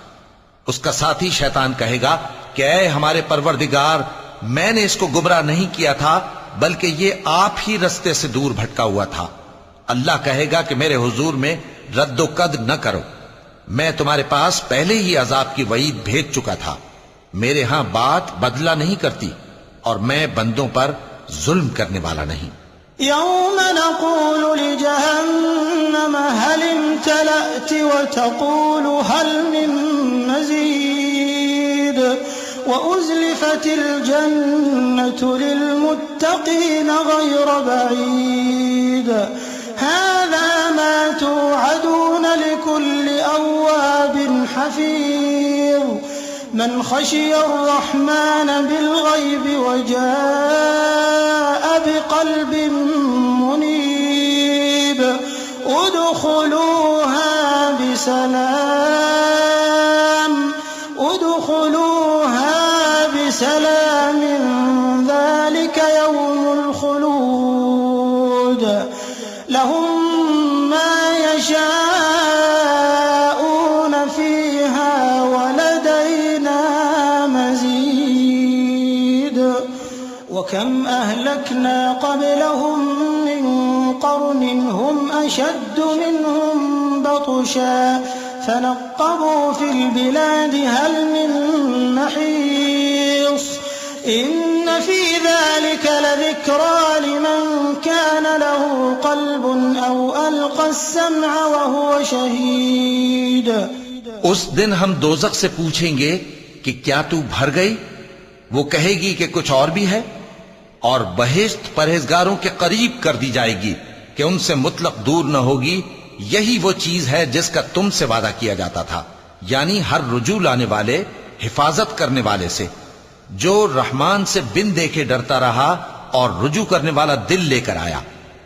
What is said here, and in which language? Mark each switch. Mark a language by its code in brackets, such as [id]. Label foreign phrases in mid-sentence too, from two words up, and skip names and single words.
[ur] اس کا ساتھی شیطان کہے گا کہ اے ہمارے پروردگار، میں نے اس کو گمراہ نہیں کیا تھا، بلکہ یہ آپ ہی رستے سے دور بھٹکا ہوا تھا. اللہ کہے گا کہ میرے حضور میں ردوکد نہ کرو، میں تمہارے پاس پہلے ہی عذاب کی وعید بھیج چکا تھا. میرے یہاں بات بدلا نہیں کرتی اور میں بندوں پر ظلم کرنے والا نہیں. [ar] يوم نقول لجهنم هل امتلأت وتقول هل من مزيد وأزلفت الجنة للمتقين غير بعيد هذا ما توعدون لكل أواب حفيظ من خشي الرحمن بالغيب وجاء بقلب منيب ادخلوها بسلام ذلك يوم الخلود لهم ما يشاءون فيها ولدينا مزيد وكم أهلكنا قبلهم من قرن هم أشد منهم بطشا فنقبوا في البلاد هل من محيص إن في ذلك لذكرى لمن كان له قلب أو ألقى السمع وهو شهيد. [ur] اس دن ہم دوزخ سے پوچھیں گے کہ کیا تو بھر گئی? وہ کہے گی کہ کچھ اور بھی ہے. اور بہشت پرہیزگاروں کے قریب کر دی جائے گی کہ ان سے مطلق دور نہ ہوگی. یہی وہ چیز ہے جس کا تم سے وعدہ کیا جاتا تھا، یعنی ہر رجوع لانے والے، حفاظت کرنے والے سے، جو رحمان سے بن دیکھے ڈرتا رہا اور رجوع کرنے والا دل لے کر آیا.